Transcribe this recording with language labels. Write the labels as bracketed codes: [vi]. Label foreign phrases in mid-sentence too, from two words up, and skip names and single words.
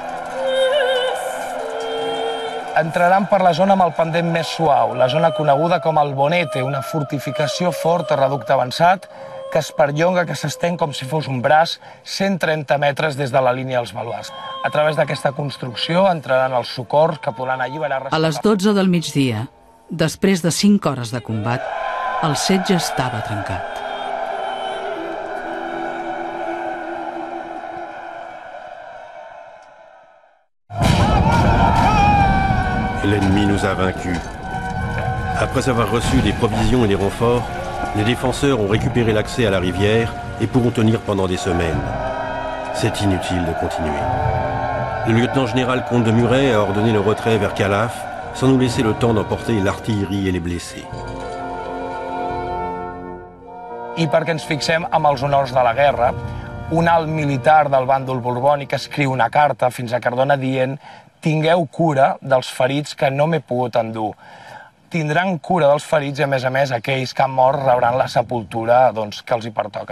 [ca] Entraran per la zona amb el pendent més suau, la zona coneguda com el Bonete, una fortificació forta, reducte avançat, que es perllonga, que s'estén com si fos un braç, 130 metres des de la línia dels baluars. A través d'aquesta construcció entraran els socors que podran alliberar... A les 12 del migdia, després de 5 hores de combat, el setge estava trencat. [fr] L'ennemi nous a vaincus. Après avoir reçu des provisions et des renforts, les défenseurs ont récupéré l'accès à la rivière et pourront tenir pendant des semaines. C'est inutile de continuer. Le lieutenant-général Comte de Muret a ordonné le retrait vers Calaf, sans nous laisser le temps d'emporter l'artillerie et les blessés. [ca] I perquè ens fixem amb els honors de la guerra, un alt militar del bàndol borbònic escriu una carta fins a Cardona dient: tingueu cura dels ferits que no m'he pogut endur. Tindran cura dels ferits i, a més, aquells que han mort rebran la sepultura que els hi pertoca.